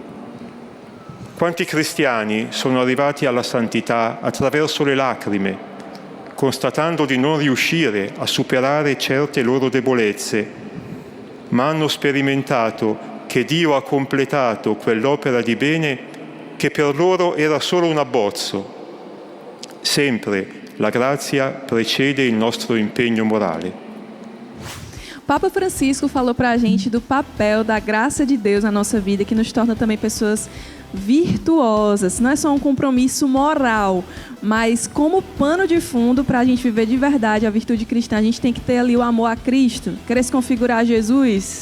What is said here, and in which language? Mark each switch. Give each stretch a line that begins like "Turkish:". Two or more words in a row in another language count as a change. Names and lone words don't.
Italian: Quanti cristiani sono arrivati alla santità attraverso le lacrime, constatando di non riuscire a superare certe loro debolezze, ma hanno sperimentato che Dio ha completato quell'opera di bene che per loro era solo un abbozzo. Sempre la grazia precede il nostro impegno morale.
Portuguese: Papa Francisco falou para a gente do papel da graça de Deus na nossa vida, que nos torna também pessoas virtuosas. Não é só um compromisso moral, mas como pano de fundo para a gente viver de verdade a virtude cristã, a gente tem que ter ali o amor a Cristo, querer se configurar a Jesus.